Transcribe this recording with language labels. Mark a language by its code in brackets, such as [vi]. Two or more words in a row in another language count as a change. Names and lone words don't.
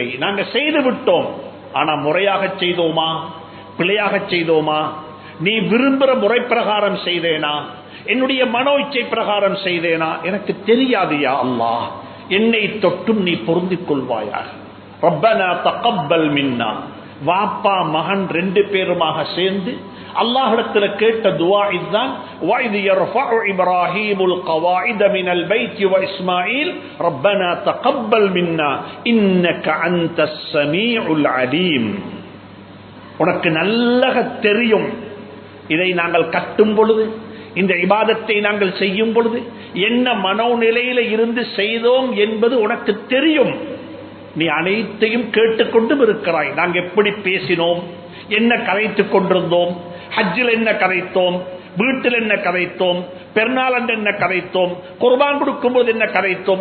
[ta] நாங்கள் செய்து விட்டோம், ஆனா முறையாக செய்தோமா, பிழையாக செய்தோமா, நீ விரும்புகிற முறை பிரகாரம் செய்தேனா, என்னுடைய மனோ இச்சை பிரகாரம் செய்தேனா எனக்கு தெரியாது. [ar] يا الله [ta] என்னை தொட்டும் நீ பொருந்திக் கொள்வாயாக. [ar] ربنا تقبل منا. [ta] வாப்பா மகன் 2 பேருமாக சேர்ந்து அல்லாஹ்விடத்தில் கேட்ட துஆ இதுதான். [ar] وَإِذْ يَرْفَعُ إِبْرَاهِيمُ الْقَوَاعِدَ مِنَ الْبَيْتِ وَإِسْمَاعِيلُ رَبَّنَا تَقَبَّلْ مِنَّا إِنَّكَ أَنْتَ السَّمِيعُ الْعَلِيمُ. [ta] உனக்கு நல்லக தெரியும், இதை நாங்கள் கட்டும் பொழுது, இந்த இபாதத்தை நாங்கள் செய்யும் பொழுது என்ன மனோநிலையில இருந்து செய்தோம் என்பது உனக்கு தெரியும். நீ அனைத்தையும் கேட்டுக்கொண்டும் இருக்கிறாய். நாங்கள் எப்படி பேசினோம், என்ன கதைத்துக் கொண்டிருந்தோம், ஹஜ்ஜில் என்ன கதைத்தோம், வீட்டில் என்ன கதைத்தோம், பெருநாள் என்ன கதைத்தோம், குர்பான் கொடுக்கும் போது என்ன கதைத்தோம்.